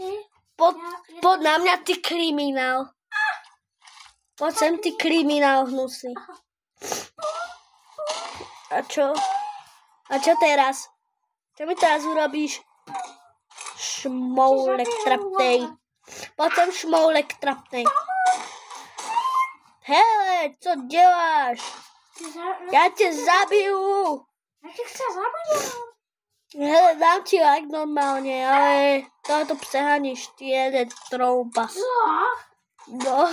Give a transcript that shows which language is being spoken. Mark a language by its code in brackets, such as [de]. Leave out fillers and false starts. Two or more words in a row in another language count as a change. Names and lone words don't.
[sk] Pod na mňa ty kriminál. Poď sem ty kriminál hnusný. A čo? A čo teraz? Čo mi teraz urobíš? Šmoulek trapnej. Poď sem šmoulek trapnej. [cs] Hele, co děláš? Já tě zabiju. [sk] Ja ti chcem zabiť, [cs] Hele, dám ti like normálně, ale tohoto přeháníš, ty jeden trouba. Co? No.